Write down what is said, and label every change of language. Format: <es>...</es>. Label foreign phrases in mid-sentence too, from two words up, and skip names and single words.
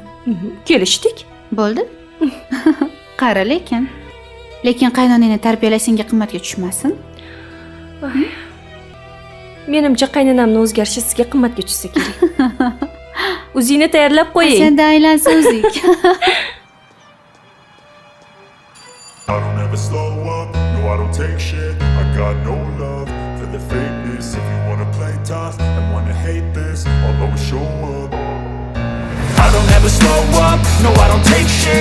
<uz>Kelishdik. Bo'ldi? Qara lekin. Lekin qaynonangni tarbiyalash senga qimmatga tushmasin. Menimcha qaynonamning o'zgarishi sizga qimmatga tushsa kerak. O'zingni tayyorlab qo'ying. Senda aylansin o'zing.</uz> <en>I don't ever slow up, no I don't take shit. I got no love for the fakeness. If you wanna play tough and wanna hate this, I'll always show up. I don't ever slow up, no I don't take shit.</en>